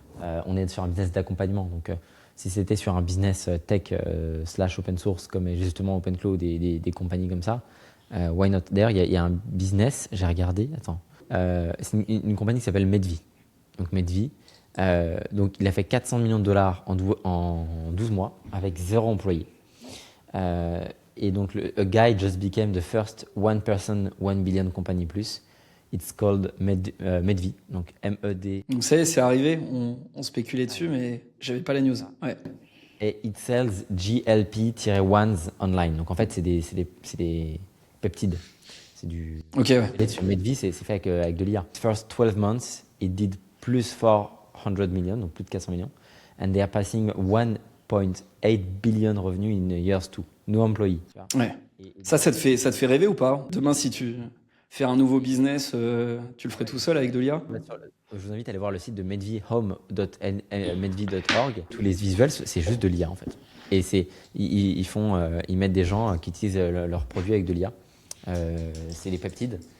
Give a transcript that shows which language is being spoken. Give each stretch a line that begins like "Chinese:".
French: On est sur un business d'accompagnement. Donc, si c'était sur un business tech slash open source, comme justement OpenClaw, des compagnies comme ça,
English: why not?
French: D'ailleurs, il y a un business, j'ai regardé, attends, c'est une compagnie qui s'appelle Medvi. Donc, Medvi, donc il a fait 400 millions de dollars en 12 mois avec 0 employé. Et donc,
English: a guy just became the first one person, 1 billion company plus. It's called Medvi,
French: donc
English: M-E-D.
French: Donc ça y est, c'est arrivé, on spéculait dessus, mais j'avais pas la news. Ouais. Et
English: it sells GLP-1s online.
French: Donc en fait, c'est des peptides. C'est du. Ok, ouais. Et sur Medvi, c'est fait avec de l'IA.
English: First 12 months, it did plus 400 millions,
French: donc plus de 400 millions.
English: And they are passing 1.8 billion revenus in years 2. No employee.
French: Ouais. Ça te fait rêver ou pas? Demain, si tu fais un nouveau business, tu le ferais tout seul avec de l'IA? Je vous invite à aller voir le site de medvihome.medvi.org. Tous les visuels, c'est juste de l'IA en fait. Et ils mettent des gens qui utilisent leurs produits avec de l'IA. C'est les peptides.